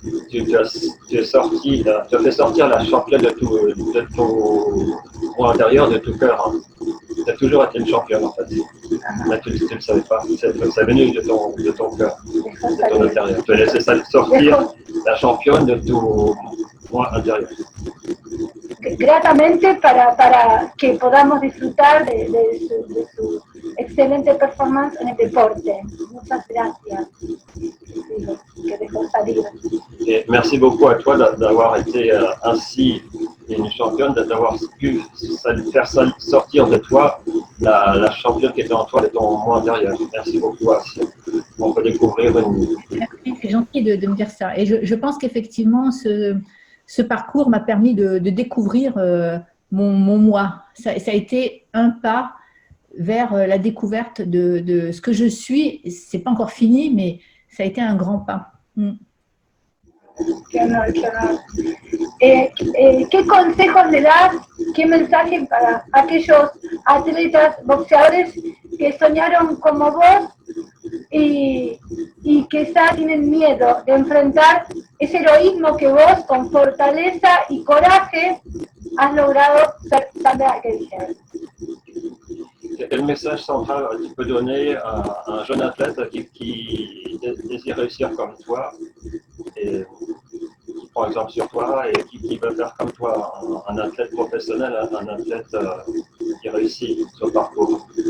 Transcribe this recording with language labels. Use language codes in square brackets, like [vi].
[fr] Tu as fait sortir la championne de ton moi intérieur, de tout cœur. Tu as toujours été une championne en fait. Mais tu ne le savais pas. C'est venu de ton cœur, de ton intérieur. Tu as laissé sortir la championne de ton moi intérieur. [es] Gratamente para que podamos disfrutar de su excelente performance en el deporte. Muchas gracias. Que dejó salir. [fr] Et merci beaucoup à toi d'avoir été ainsi une championne, d'avoir pu faire sortir de toi la championne qui était en toi, de ton moi intérieur. Merci beaucoup. On peut découvrir une… Merci, c'est gentil de me dire ça. Et je pense qu'effectivement, ce parcours m'a permis de découvrir mon moi. Ça a été un pas vers la découverte de ce que je suis. Ce n'est pas encore fini, mais ça a été un grand pas. [es] Qué honor, qué honor. ¿Qué consejos le das, qué mensaje para aquellos atletas, boxeadores que soñaron como vos y quizá tienen miedo de enfrentar ese heroísmo que vos con fortaleza y coraje has logrado ser Sandra Geiger? [fr] Quel message central tu peux donner à un jeune athlète qui désire réussir comme toi et qui prend exemple sur toi et qui veut faire comme toi un athlète professionnel, un athlète qui réussit son parcours?